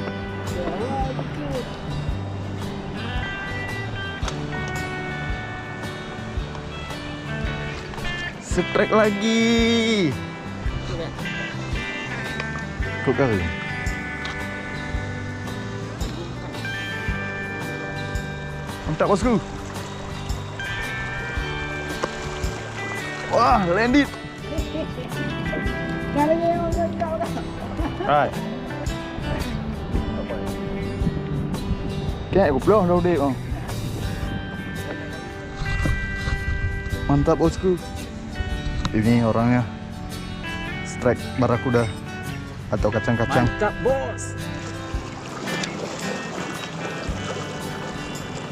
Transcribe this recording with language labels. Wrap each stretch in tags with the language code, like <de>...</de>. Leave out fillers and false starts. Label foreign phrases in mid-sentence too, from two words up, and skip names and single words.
<id>Strike lagi. Kok kali? Mantap bosku. Wah, landed.</id> <vi>Rồi. Cái này cục lô đâu đi không?</vi> <id>Mantap bosku. Ini orangnya. Strike barakuda atau kacang-kacang. Mantap bos.</id>